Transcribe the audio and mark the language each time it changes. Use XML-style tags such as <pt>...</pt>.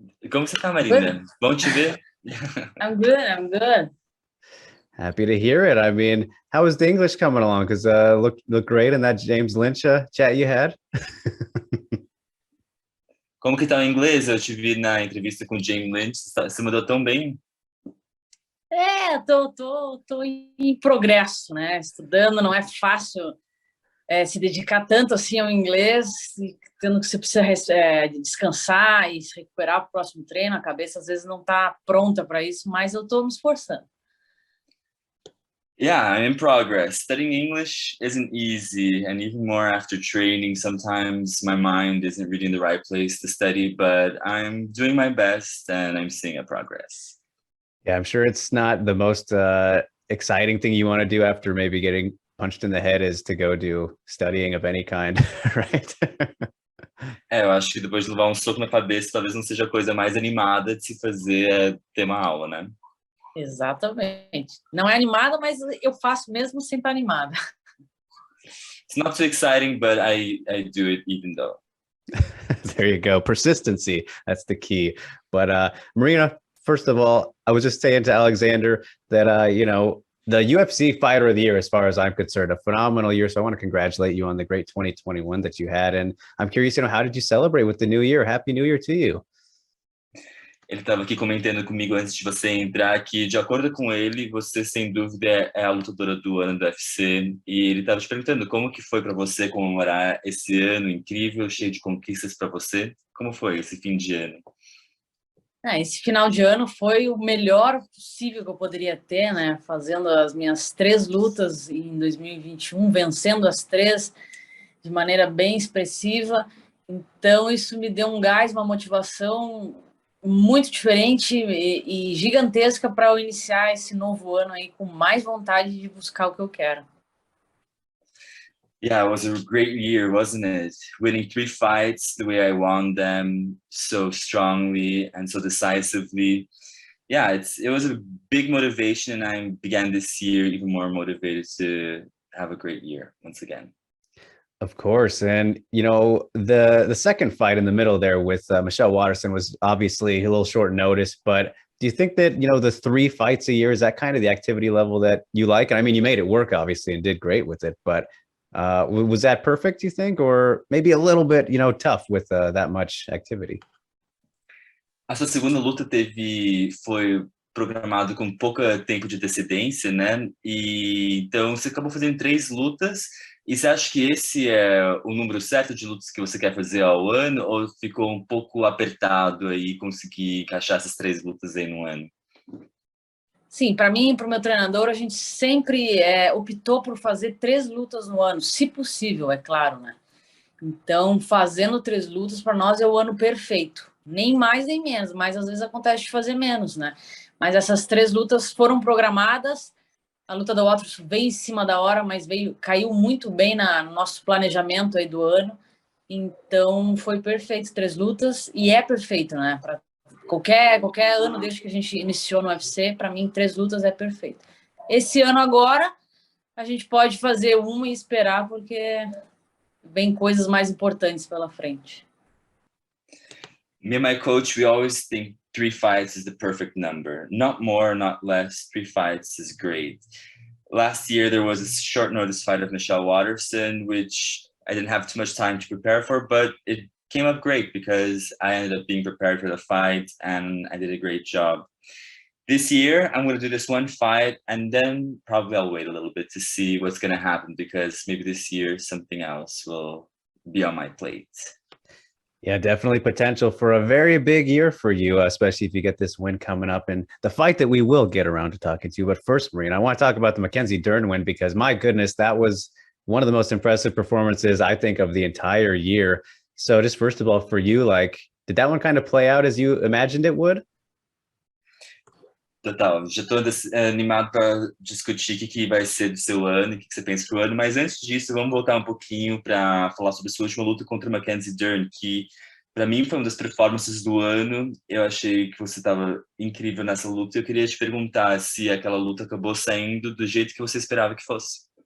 <pt>Como você tá, Marina?</pt> <en>Good.</en> <pt>Bom te ver.</pt> <en>I'm good. I'm good. Happy to hear it. I mean, how is the English coming along? Because look great in that James Lynch chat you had.</en> <pt>Como que tá o inglês? Eu te vi na entrevista com o James Lynch. Você mandou tão bem. Tô em progresso, né? Estudando, não é fácil se dedicar tanto assim ao inglês, tendo que você precisa descansar e se recuperar para o próximo treino. A cabeça às vezes não está pronta para isso, mas eu estou me esforçando.</pt> <en>Yeah, I'm in progress. Studying English isn't easy, and even more after training, sometimes my mind isn't really in the right place to study, but I'm doing my best and I'm seeing a progress. Yeah, I'm sure it's not the most exciting thing you want to do after maybe getting punched in the head is to go do studying of any kind, right?</en> <pt>Eu acho que depois de levar um soco na cabeça, talvez não seja a coisa mais animada de se fazer ter uma aula, né? Exatamente. Não é animada, mas eu faço mesmo sem estar animada.</pt> <en>It's not too exciting, but I do it even though. There you go. Persistency. That's the key. But Marina, first of all, I was just saying to Alexander that, you know, the UFC Fighter of the Year, as far as I'm concerned, a phenomenal year. So I want to congratulate you on the great 2021 that you had. And I'm curious, you know, how did you celebrate with the new year? Happy New Year to you.</en> <pt>Ele estava aqui comentando comigo antes de você entrar que, de acordo com ele, você sem dúvida é a lutadora do ano do UFC. E ele estava te perguntando como que foi para você comemorar esse ano incrível, cheio de conquistas para você. Como foi esse fim de ano? Esse final de ano foi o melhor possível que eu poderia ter, né? Fazendo as minhas 3 lutas em 2021, vencendo as 3 de maneira bem expressiva. Então, isso me deu um gás, uma motivação muito diferente e gigantesca para eu iniciar esse novo ano aí com mais vontade de buscar o que eu quero.</pt> <en>Yeah, it was a great year, wasn't it? Winning 3 fights the way I won them, so strongly and so decisively. Yeah, it was a big motivation, and I began this year even more motivated to have a great year once again. Of course. And, you know, the second fight in the middle there with Michelle Waterson was obviously a little short notice, but do you think that, you know, the 3 fights a year, is that kind of the activity level that you like? And I mean, you made it work, obviously, and did great with it, but was that perfect, you think? Or maybe a little bit, you know, tough with that much activity?</en> <pt>A sua segunda luta foi programado com pouco tempo de antecedência, né? E então você acabou fazendo 3 lutas. E você acha que esse é o número certo de lutas que você quer fazer ao ano, ou ficou um pouco apertado aí conseguir encaixar essas 3 lutas aí no ano? Sim, para mim e para o meu treinador, a gente sempre optou por fazer 3 lutas no ano, se possível, é claro, né? Então, fazendo 3 lutas, para nós é o ano perfeito. Nem mais nem menos, mas às vezes acontece de fazer menos, né? Mas essas 3 lutas foram programadas. A luta da Waters veio em cima da hora, mas caiu muito bem no nosso planejamento aí do ano. Então, foi perfeito 3 lutas, e é perfeito, né? Para qualquer ano desde que a gente iniciou no UFC, para mim 3 lutas é perfeito. Esse ano agora, a gente pode fazer uma e esperar, porque vem coisas mais importantes pela frente.</pt> <en>Me and my coach, we always think 3 fights is the perfect number. Not more, not less. 3 fights is great. Last year, there was a short notice fight of Michelle Waterson, which I didn't have too much time to prepare for, but it came up great because I ended up being prepared for the fight and I did a great job. This year, I'm going to do this 1 fight, and then probably I'll wait a little bit to see what's going to happen, because maybe this year something else will be on my plate. Yeah, definitely potential for a very big year for you, especially if you get this win coming up and the fight that we will get around to talking to you. But first, Marina, I want to talk about the Mackenzie Dern win, because my goodness, that was one of the most impressive performances, I think, of the entire year. So just first of all, for you, like, did that one kind of play out as you imagined it would?</en> <pt>Total, já estou animado para discutir o que vai ser do seu ano, o que você pensa pro ano, mas antes disso, vamos voltar um pouquinho para falar sobre sua última luta contra Mackenzie Dern, que para mim foi uma das performances do ano. Eu achei que você estava incrível nessa luta e eu queria te perguntar se aquela luta acabou saindo do jeito que você esperava que fosse.</pt>